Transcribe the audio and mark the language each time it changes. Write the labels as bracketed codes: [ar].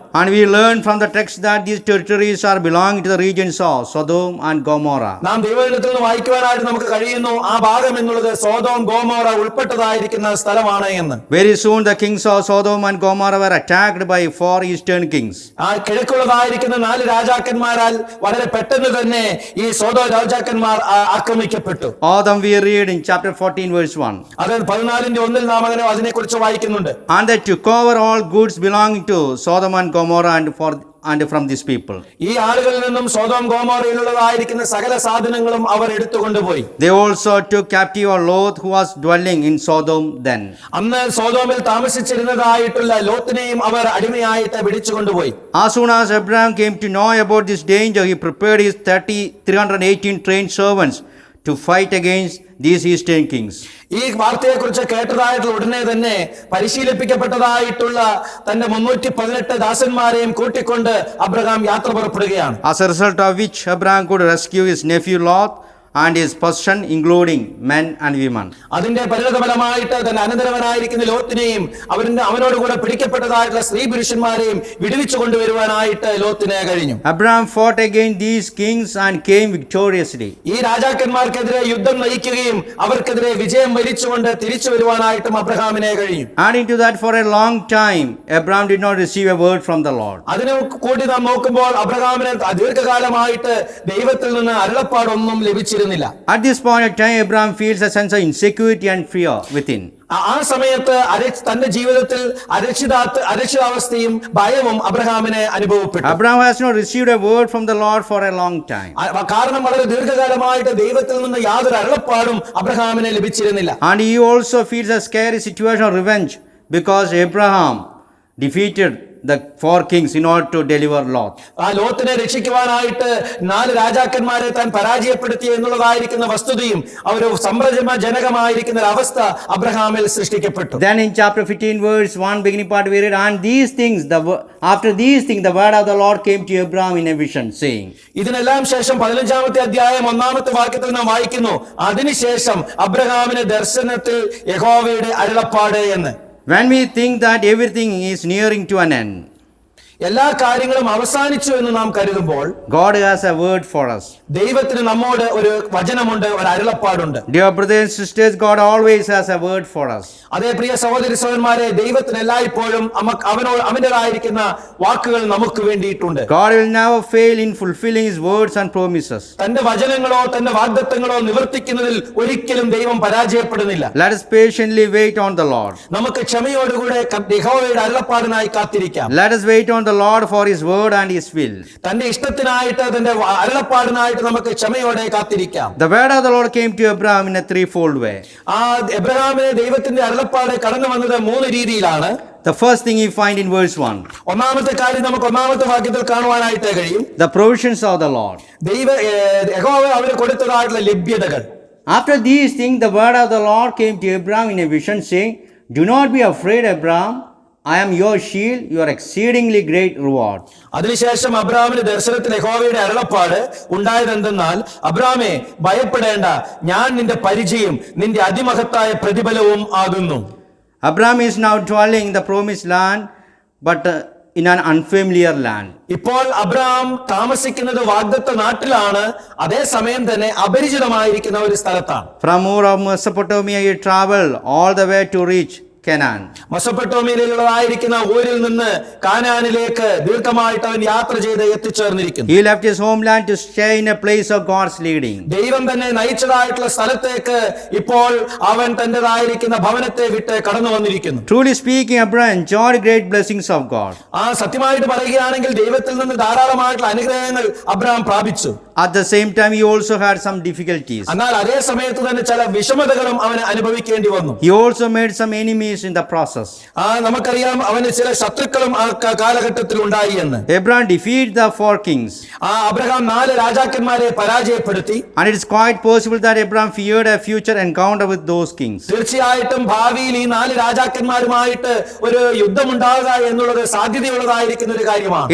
[en] And we learn from the text that these territories are belonging to the regions of Sodom and Gomorrah. [ml] നാം ദൈവത്തിൽ നിന്ന് വായിക്കുവാനായിട്ട് നമുക്ക് കഴിയുന്നു ആ ഭാഗം എന്നുള്ളത് സോദോം ഗോമോറ ഉൾപ്പെട്ടതായിരിക്കുന്ന സ്ഥലമാണ് എന്ന്. [en] Very soon the kings of Sodom and Gomorrah were attacked by 4 eastern kings. [ml] ആ കിഴക്കുള്ളതായിരിക്കുന്ന 4 രാജാക്കന്മാരാൽ വളരെ പെട്ടെന്ന് തന്നെ ഈ സോദോം രാജാക്കന്മാർ ആക്രമിക്കപ്പെട്ടു. [en] All them we read in chapter 14 verse 1. [ml] അത് 14:1 നാം അതിനെക്കുറിച്ച് വായിക്കുന്നുണ്ട്. [en] And they took over all goods belonging to Sodom and Gomorrah and from these people. [ml] ഈ ആളുകളിൽ നിന്നും സോദോം ഗോമോറയിലുള്ളതായിരിക്കുന്ന സകല സാധനങ്ങളും അവർ എടുത്തുകൊണ്ടുപോയി. [en] They also took captive Lot who was dwelling in Sodom then. [ml] അന്ന് സോദോമിൽ താമസിച്ചിരുന്നതായിട്ടുള്ള ലോത്തിനെയും അവർ അടിമയായിട്ട് പിടിച്ചുകൊണ്ടുപോയി. [en] As soon as Abraham came to know about this danger, he prepared his 318 trained servants to fight against these eastern kings. [ml] ഈ വാർത്തയെക്കുറിച്ച് കേട്ടതായിട്ടുള്ള ഉടനെ തന്നെ പരിശീലിപ്പിക്കപ്പെട്ടതായിട്ടുള്ള തന്റെ 318 ദാസന്മാരെയും കൂട്ടിക്കൊണ്ട് Abraham യാത്ര പുറപ്പെടുകയാണ്. [en] As a result of which Abraham could rescue his nephew Lot and his possession including men and women. [ml] അതിന്റെ പരിണതഫലമായിട്ട് തന്റെ അനന്തരവനായിരിക്കുന്ന ലോത്തിനെയും അവനോട് കൂടെ പിടിക്കപ്പെട്ടതായിട്ടുള്ള സ്ത്രീ പുരുഷന്മാരെയും വിടുവിച്ചു കൊണ്ടുവരുവാനായിട്ട് ലോത്തിന് കഴിഞ്ഞു. [en] Abraham fought against these kings and came victoriously. [ml] ഈ രാജാക്കന്മാർക്കെതിരെ യുദ്ധം നയിക്കുകയും അവർക്കെതിരെ വിജയം വരിച്ചുകൊണ്ട് തിരിച്ചു വരുവാനായിട്ടും അബ്രഹാമിനെ കഴിഞ്ഞു. [en] Adding to that, for a long time Abraham did not receive a word from the Lord. [ml] അതിനെ കൂടി നാം നോക്കുമ്പോൾ അബ്രഹാമിന് ദീർഘകാലമായിട്ട് ദൈവത്തിൽ നിന്ന് അരുളപ്പാടൊന്നും ലഭിച്ചിരുന്നില്ല. [en] At this point of time, Abraham feels a sense of insecurity and fear within. [ml] ആ സമയത്ത് തന്റെ ജീവിതത്തിൽ അരക്ഷിതാവസ്ഥയും ഭയവും അബ്രഹാമിനെ അനുഭവപ്പെട്ടു. [en] Abraham has not received a word from the Lord for a long time. [ml] കാരണം വളരെ ദീർഘകാലമായിട്ട് ദൈവത്തിൽ നിന്ന് യാതൊരു അരുളപ്പാടും അബ്രഹാമിനെ ലഭിച്ചിരുന്നില്ല. [en] And he also feels a scary situation of revenge because Abraham defeated the 4 kings in order to deliver Lot. [ml] ആ ലോത്തിനെ രക്ഷിക്കുവാനായിട്ട് 4 രാജാക്കന്മാരെ താൻ പരാജയപ്പെടുത്തി എന്നുള്ളതായിരിക്കുന്ന വസ്തുതയും ഒരു സംഭ്രമജനകമായിരിക്കുന്ന ഒരു അവസ്ഥ അബ്രഹാമിൽ സൃഷ്ടിക്കപ്പെട്ടു. [en] Then in chapter 15 verse 1 beginning part we read, and these things after these things the word of the Lord came to Abraham in a vision saying. [ml] ഇതിനെല്ലാം ശേഷം 15-ാമത്തെ അധ്യായം 1-ാമത്തെ വാക്യത്തിൽ നാം വായിക്കുന്നു, അതിനുശേഷം അബ്രഹാമിന് ദർശനത്തിൽ യഹോവയുടെ അരുളപ്പാട് എന്ന്. [en] When we think that everything is nearing to an end, [ml] എല്ലാ കാര്യങ്ങളും അവസാനിച്ചു എന്ന് നാം കരുതുമ്പോൾ [en] God has a word for us. [ml] ദൈവത്തിന് നമ്മോട് ഒരു വചനമുണ്ട്, ഒരു അരുളപ്പാടുണ്ട്. [en] Dear brothers and sisters, God always has a word for us. [ml] അതേ പ്രിയ സഹോദരി സഹോദരന്മാരെ, ദൈവത്തിന് എല്ലായ്പ്പോഴും അവന്റേതായിരിക്കുന്ന വാക്കുകൾ നമുക്ക് വേണ്ടിയിട്ടുണ്ട്. [en] God will never fail in fulfilling his words and promises. [ml] തന്റെ വചനങ്ങളോ തന്റെ വാഗ്ദത്തങ്ങളോ നിവർത്തിക്കുന്നതിൽ ഒരിക്കലും ദൈവം പരാജയപ്പെടുന്നില്ല. [en] Let us patiently wait on the Lord. [ml] നമുക്ക് ക്ഷമയോടുകൂടെ യഹോവയുടെ അരുളപ്പാടിനായി കാത്തിരിക്കാം. [en] Let us wait on the Lord for his word and his will. [ml] തന്റെ ഇഷ്ടത്തിനായിട്ട് തന്റെ അരുളപ്പാടിനായിട്ട് നമുക്ക് ക്ഷമയോടെ കാത്തിരിക്കാം. [en] The word of the Lord came to Abraham in a threefold way. [ml] ആ എബ്രഹാമിനെ ദൈവത്തിന്റെ അരുളപ്പാട് കടന്നു വന്നത് 3 രീതിയിലാണ്. [en] The first thing you find in verse 1. [ml] ഒന്നാമത്തെ കാര്യം നമുക്ക് 1-ാമത്തെ വാക്യത്തിൽ കാണുവാനായിട്ട് കഴിയും. [en] The provisions of the Lord. [ml] യഹോവ അവന് കൊടുത്തതായിട്ടുള്ള ലഭ്യതകൾ. [en] After these things the word of the Lord came to Abraham in a vision saying, do not be afraid, Abraham. I am your shield, your exceedingly great reward. [ml] അതിനുശേഷം അബ്രഹാമിന്റെ ദർശനത്തിൽ യഹോവയുടെ അരുളപ്പാട് ഉണ്ടായതെന്തെന്നാൽ, അബ്രഹാമേ ഭയപ്പെടേണ്ട, ഞാൻ നിന്റെ പരിചയം നിന്റെ അതിമഹത്തായ പ്രതിഫലവും ആകുന്നു. [en] Abraham is now dwelling in the promised land, but in an unfamiliar land. [ml] ഇപ്പോൾ അബ്രഹാം താമസിക്കുന്നത് വാഗ്ദത്ത നാട്ടിലാണ്, അതേസമയം തന്നെ അപരിചിതമായിരിക്കുന്ന ഒരു സ്ഥലത്താണ്. [en] From Ur of Mesopotamia he traveled all the way to reach Canaan. [ml] മെസൊപ്പൊട്ടേമിയയിലുള്ളതായിരിക്കുന്ന ഊരിൽ നിന്ന് കാനാനിലേക്ക് ദീർഘമായിട്ട് അവൻ യാത്ര ചെയ്ത് എത്തിച്ചേർന്നിരിക്കുന്നു. [en] He left his homeland to stay in a place of God's leading. [ml] ദൈവം തന്നെ നയിച്ചതായിട്ടുള്ള സ്ഥലത്തേക്ക് ഇപ്പോൾ അവൻ തന്റേതായിരിക്കുന്ന ഭവനത്തെ വിട്ട് കടന്നു വന്നിരിക്കുന്നു. [en] Truly speaking, Abraham enjoyed great blessings of God. [ml] ആ സത്യമായിട്ട് പറയുകയാണെങ്കിൽ ദൈവത്തിൽ നിന്ന് ധാരാളമായിട്ടുള്ള അനുഗ്രഹങ്ങൾ അബ്രഹാം പ്രാപിച്ചു. [en] At the same time he also had some difficulties. [ml] എന്നാൽ അതേ സമയത്ത് തന്നെ ചില വിഷമതകളും അവന് അനുഭവിക്കേണ്ടി വന്നു. [en] He also made some enemies in the process. [ml] നമുക്കറിയാം അവന് ചില ശത്രുക്കളും ആ കാലഘട്ടത്തിൽ ഉണ്ടായി എന്ന്. [en] Abraham defeated the 4 kings. [ml] Abraham 4 രാജാക്കന്മാരെ പരാജയപ്പെടുത്തി. [en] And it is quite possible that Abraham feared a future encounter with those kings. [ml] തീർച്ചയായിട്ടും ഭാവിയിൽ ഈ 4 രാജാക്കന്മാരുമായിട്ട് ഒരു യുദ്ധമുണ്ടാകുക എന്നുള്ളത് സാധ്യതയുള്ളതായിരിക്കുന്ന ഒരു കാര്യമാണ്.